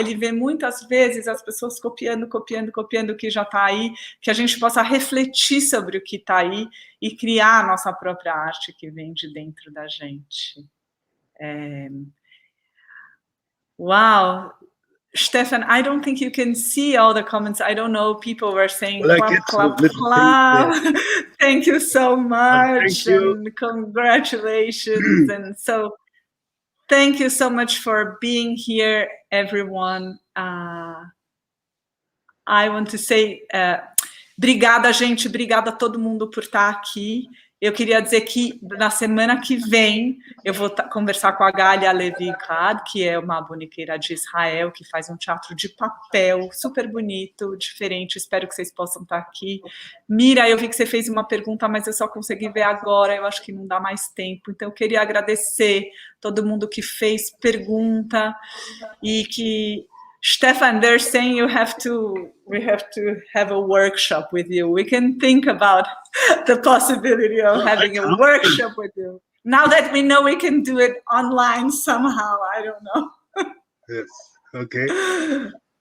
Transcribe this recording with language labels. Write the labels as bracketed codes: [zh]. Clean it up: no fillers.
[pt] Ele vê muitas vezes as pessoas copiando o que já está aí, que a gente possa refletir sobre o que está aí e criar a nossa própria arte que vem de dentro da gente. Uau! [en] Stefan, I don't think you can see all the comments. I don't know. People were saying, clap. Thank you so much. And congratulations. And so, thank you so much for being here, everyone. I want to say, [pt] obrigada, gente. Obrigada a todo mundo por estar aqui. Eu queria dizer que na semana que vem eu vou conversar com a Galia Levi-Kad, que é uma bonequeira de Israel, que faz um teatro de papel super bonito, diferente. Espero que vocês possam estar aqui. Mira, eu vi que você fez uma pergunta, mas eu só consegui ver agora, eu acho que não dá mais tempo. Então, eu queria agradecer todo mundo que fez pergunta e que... [en] Stefan, they're saying we have to have a workshop with you. We can think about the possibility of having a workshop with you. Now that we know we can do it online somehow, I don't know. Yes, okay.